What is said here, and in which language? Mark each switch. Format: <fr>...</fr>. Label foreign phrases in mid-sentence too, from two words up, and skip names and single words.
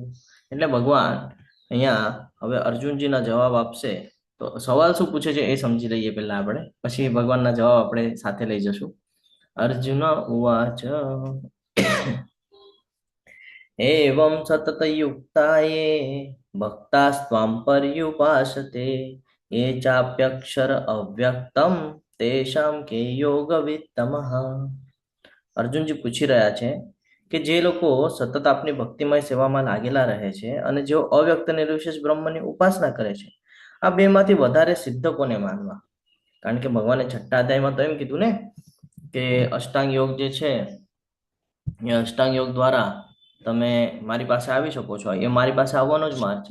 <gu>એટલે ભગવાન અહીંયા હવે અર્જુનજીના જવાબ આપશે. તો સવાલ શું પૂછે છે એ સમજી લઈએ પહેલા આપણે, પછી ભગવાનના જવાબ આપણે સાથે લઈ જશું.</gu> <sa>અર્જુન ઉવાચ એવં સતતયુક્તાયે ભક્તાસ્ત્વાં પર્યુપાસતે ये चाप्यक्षर अव्यक्तम तेषां के योगवित्तमः.</sa> <gu>અર્જુનજી પૂછી રહ્યા છે કે જે લોકો સતત આપની ભક્તિમય સેવામાં લાગેલા રહે છે અને જેઓ અવ્યક્ત નિર્વિશેષ બ્રહ્મની ઉપાસના કરે છે, આ બેમાંથી વધારે સિદ્ધ કોને માનવા? કારણ કે ભગવાને છઠ્ઠા અધ્યાયમાં તો એમ કીધું ને કે અષ્ટાંગ યોગ જે છે એ અષ્ટાંગ યોગ દ્વારા તમે મારી પાસે આવી શકો છો, એ મારી પાસે આવવાનો જ માર્ગ છે.</gu>